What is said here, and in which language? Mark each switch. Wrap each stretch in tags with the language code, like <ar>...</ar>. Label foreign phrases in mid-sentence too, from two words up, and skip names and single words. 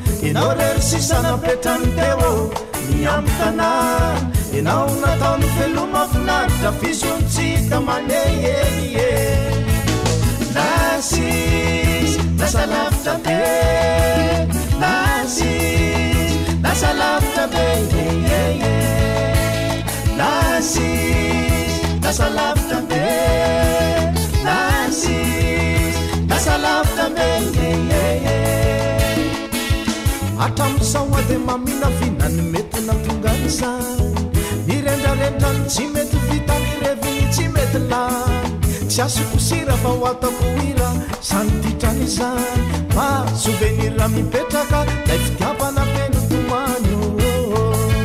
<mg>Ianao rery sisa napetrany teo, ny amin'ny tanàna. Ianao nataony veloma finaritra, fizony tsy hita manehehe. Lasy, lasa lavitra be. Lasy, lasa lavitra be,</mg> <en>yeah, yeah, yeah.</en> <mg>Lasy, lasa lavitra be. Lasy, lasa lavitra be,</mg> <en>yeah, yeah, yeah.</en> <mg>Hatramin'izao a dia mamina vina ny mety nahatonga an'izany. Nirendrarendra ny tsy mety vita, nirevy ny tsy mety lany. Tsy asoko sira fa ho atako hira, izany ditrany izany. Fa souvenir mipetraka, ilay fitiavana feno tomany, oh, oh, oh.</mg>